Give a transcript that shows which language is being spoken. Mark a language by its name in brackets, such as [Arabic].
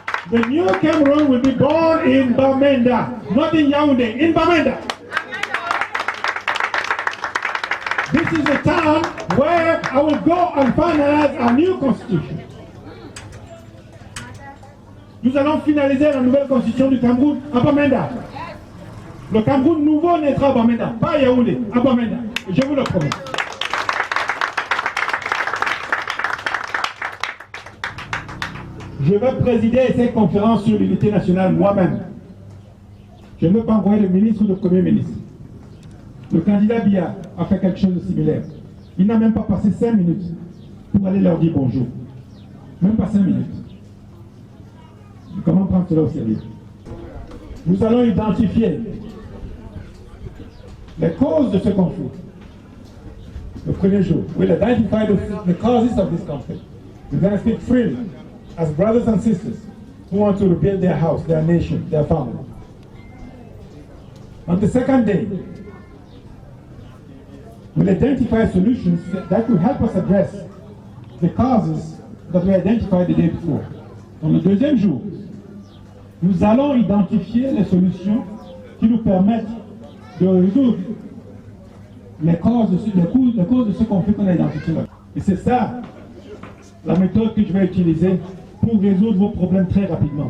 [English] The new Cameroon will be born in Bamenda, not in Yaoundé, in Bamenda. This is the time where I will go and finalize our new constitution. [French] Nous allons finaliser la nouvelle constitution du Cameroun à Bamenda. Le Cameroun nouveau naîtra à Bamenda, pas à Yaoundé, à Bamenda. Je vous le promets. Je vais présider cette conférence sur l'unité nationale moi-même. Je ne veux pas envoyer le ministre ou le premier ministre. Le candidat Biya a fait quelque chose de similaire. Il n'a même pas passé 5 minutes pour aller leur dire bonjour. Même pas 5 minutes. Comment prendre cela au sérieux? Nous allons identifier les causes de ce conflit. Le premier jour, [English] we'll identify the causes of this conflict. We're going to speak freely as brothers and sisters who want to rebuild their house, their nation, their family. On the second day, we'll identify solutions that will help us address the causes that we identified the day before. [French] Dans le deuxième jour, nous allons identifier les solutions qui nous permettent de résoudre les causes de ce conflit qu'on a identifié là. Et c'est ça la méthode que je vais utiliser pour résoudre vos problèmes très rapidement.